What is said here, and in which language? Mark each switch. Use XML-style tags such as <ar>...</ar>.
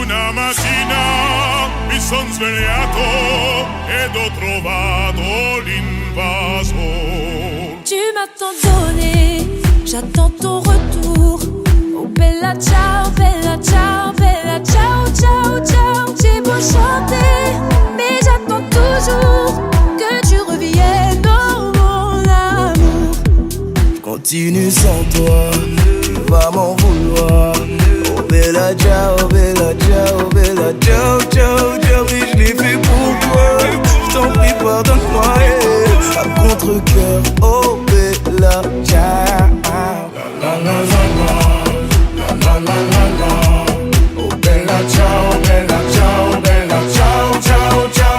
<it>Una mattina mi son svegliato ed ho trovato l'invaso.</it> <fr>Tu m'as tant donné, j'attends ton retour.</fr> <it>Oh bella ciao, ciao, ciao, ciao.</it> <fr>J'ai beau chanter, mais j'attends toujours que tu reviennes, oh mon amour. Continue sans toi, tu vas m'en vouloir.</fr> <it>Oh bella ciao, ciao, ciao, ciao.</it> <fr>Oui, je l'ai fait pour toi. Je t'en prie, pardonne-moi. À contre-cœur,</fr> <it>oh bella ciao. La la la la la, la la la la. Oh bella ciao, ciao, ciao, ciao.</it>